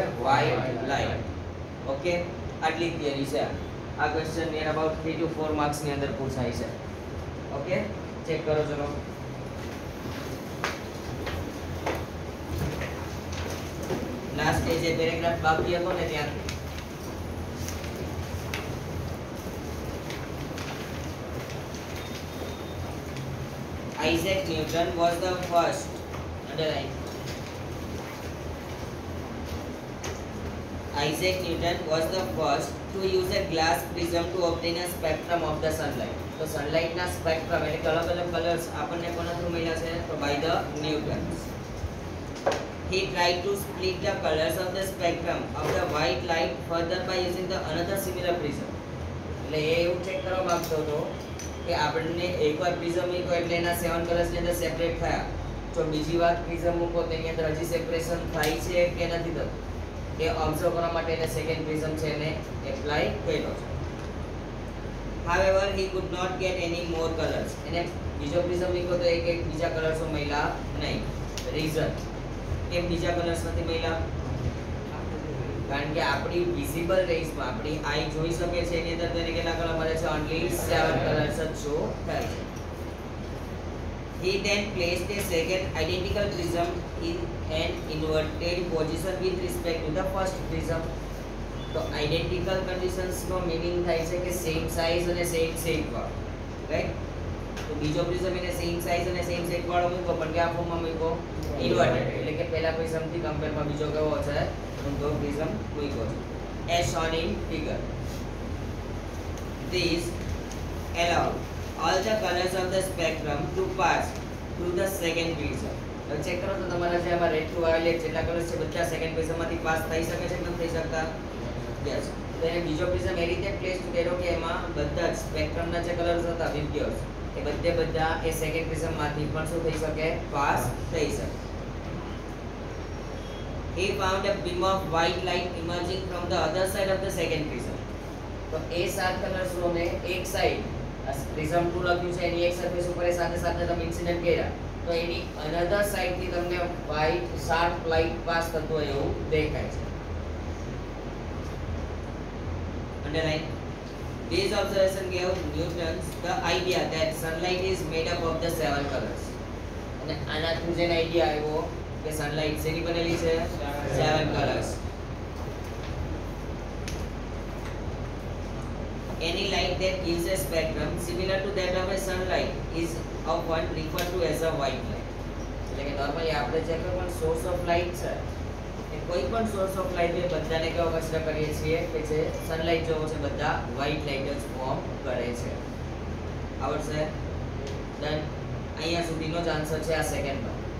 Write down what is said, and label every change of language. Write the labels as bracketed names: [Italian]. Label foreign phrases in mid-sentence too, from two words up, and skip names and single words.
[English] white light. [Gujarati] ઓકે, આટલી થિયરી છે. આ [English] question near about 3 to 4 marks [Gujarati] ની અંદર પૂછાય છે. ઓકે, ચેક કરો ચલો. લાસ્ટ જે પેરેગ્રાફ બાકી હતો ને ત્યાંથી [English] Isaac Newton was the first, underline, Isaac Newton was the first to use a glass prism to obtain a spectrum of the sunlight. [Gujarati] તો sunlight ના સ્પેક્ટ્રમ એટલે કે અલગ અલગ કલર્સ આપણને કોના થ્રુ મળ્યા છે? તો [English] by the Newtons. He tried to split the colors of the spectrum of the white light further by using the another similar prism. [Gujarati] એટલે એ એવું ચેક કરવા માંગતો હતો કે આપણને એકવાર પ્રિઝમ મૂકો એટલે એના 7 કલર્સ ની અંદર સેપરેટ થયા, જો બીજી વાર પ્રિઝમ મૂકો તો એની અંદર હજી સેપરેશન થાય છે કે નથી થતું એ ઓબ્ઝર્વ કરવા માટે એને [English] second prism [Gujarati] છે એને એપ્લાય કર્યો છે. [English] However, he could not get any more colors. [Gujarati] એને બીજો પ્રિઝમ મૂકો તો એક બીજા કલર્સો મળ્યા નહીં. રીઝન કેમ બીજા કલર્સ નથી મળ્યા? કારણ કે આપણી વિઝિબલ રેઝમાં આપણી આઈ જોઈ શકે છે એની અંદર તેને કેટલા કલર મળે છે? [English] only 7 colours [Gujarati] જ શો થાય છે. [English] He then placed a second identical prism in an inverted position with respect to the first prism. [Gujarati] તો [English] identical conditions [Gujarati] નો મીનિંગ થાય છે કે [English] same size [Gujarati] અને [English] same shape [Gujarati] વાળો, રાઈટ? તો બીજો પ્રિઝમ એને [English] same size [Gujarati] અને [English] same shape [Gujarati] વાળો મૂકો પણ કયા ફોર્મમાં મૂકો? ઇન્વર્ટેડ. એટલે કે પહેલા પ્રિઝમ થી કમ્પેરમાં બીજો કેવો છે? ઊંધો પ્રિઝમ મૂક્યો છે [English] as shown in figure. These allow all the colors of the spectrum to pass through the second prism. [Gujarati] તો ચેક કરો તો તમારા જે આમાં [English] red to violet [Gujarati] જેટલા કલર્સ છે બધા સેકન્ડ પ્રિઝમમાંથી પાસ થઈ શકે છે કે નથી થઈ શકતા? યસ. તો એને બીજો પ્રિઝમ એ રીતે પ્લેસ કર્યો કે એમાં બધા જ સ્પેક્ટ્રમના જે કલર્સ હતા વિબ્ગ્યોસ એ બધા એ સેકન્ડ પ્રિઝમમાંથી પણ શું થઈ શકે? પાસ થઈ શકે. [English] He found a beam of white light emerging from the other side of the second prism. [Gujarati] તો એ સાત કલર્સ ને એક સાઈડ પ્રિઝમ 2 લખ્યું છે એની એક સરફેસ ઉપર એ સાથે સાથે તમે ઇન્સિડન્ટ કર્યા તો એની અનધર સાઈડ થી તમને [English] white sharp light [Gujarati] પાસ થતો હોય એવું દેખાય છે. [English] Underline. These observation gave Newton the idea that sunlight is made up of the 7 colors. [Gujarati] અને આનાથી જેને આઈડિયા આવ્યો કે સનલાઇટ શેની બનેલી છે? [English] 7 colors. Any light that gives a spectrum similar to that of a sunlight is often referred to as a white light. [Gujarati] એટલે કે નોર્મલી આપણે જે કોઈ પણ [English] source of light [Gujarati] છે એ કોઈ પણ [English] source of light [Gujarati] એ બધાને કેવો કન્સિડર કરીએ છીએ કે જે સનલાઇટ જેવો છે બધા [English] white light [Gujarati] જ ફોર્મ કરે છે. આવડશે? ડન. અહીંયા સુધીનો જ આન્સર છે આ સેકન્ડમાં.